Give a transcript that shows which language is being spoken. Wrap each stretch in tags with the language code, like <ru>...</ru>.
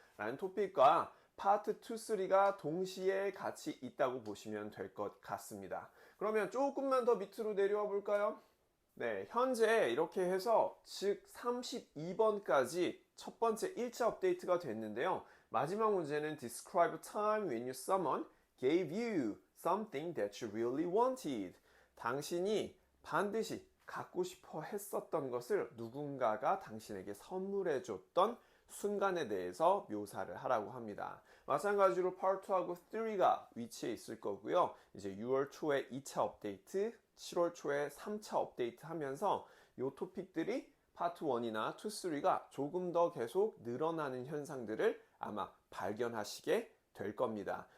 <ko>라는 토픽과 파트 2, 3가 동시에 같이 있다고 보시면 될 것 같습니다. 그러면 조금만 더 밑으로 내려와 볼까요? 네, 현재 이렇게 해서 즉 32번까지 첫 번째 1차 업데이트가 됐는데요. 마지막 문제는</ko> <en>Describe a time when your someone gave you something that you really wanted.</en> <ko>당신이 반드시 갖고 싶어 했었던 것을 누군가가 당신에게 선물해 줬던 순간에 대해서 묘사를 하라고 합니다. 마찬가지로 Part 2하고 3가 위치해 있을 거고요. 이제 6월 초에 2차 업데이트, 7월 초에 3차 업데이트 하면서 이 토픽들이 파트 1이나 2, 3가 조금 더 계속 늘어나는 현상들을 아마 발견하시게 될 겁니다.</ko>